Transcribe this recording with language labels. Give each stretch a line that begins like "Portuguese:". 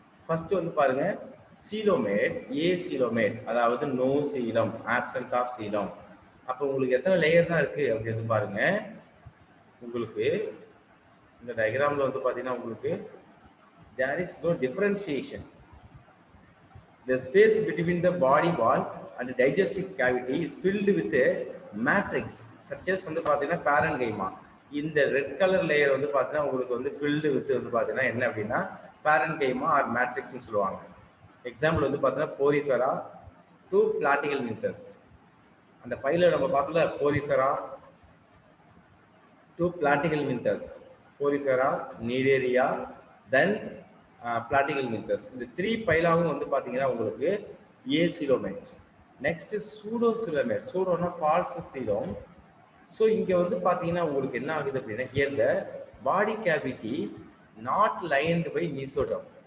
Tamil: First வந்து பாருங்க, coelomate, ஏ coelomate அதாவது நோ சீலம், ஆப்சென்ட் ஆஃப் சீலம். அப்போ உங்களுக்கு எத்தனை லேயர் தான் இருக்கு அப்படிங்கிறது பாருங்க. உங்களுக்கு இந்த டயக்ராம்ல வந்து பார்த்தீங்கன்னா உங்களுக்கு there is no differentiation.
English: The space between the body wall and the digestive cavity is filled with a matrix such as வந்து பார்த்தீங்கன்னா parenchyma.
Tamil: இந்த ரெட் கலர் லேயர் வந்து பார்த்தீங்கன்னா உங்களுக்கு வந்து filled with வந்து பார்த்தீங்கன்னா என்ன அப்படின்னா parenchyma or matrixன்னு சொல்லுவாங்க. எக்ஸாம்பிள் வந்து பார்த்தீங்கன்னா porifera to platyhelminthus minthus. அந்த பைல நம்ம பார்த்தோம்ல porifera to platyhelminthus minthus, porifera, cnidaria, then platyhelminthus. இந்த 3 பைலாவும் வந்து பார்த்தீங்கன்னா உங்களுக்கு ஏ coelomate. Next pseudo coelomate. சூடோனா falls சீலம். ஸோ இங்கே வந்து பார்த்தீங்கன்னா உங்களுக்கு என்ன ஆகுது அப்படின்னா, here the body cavity not lined by mesoderm.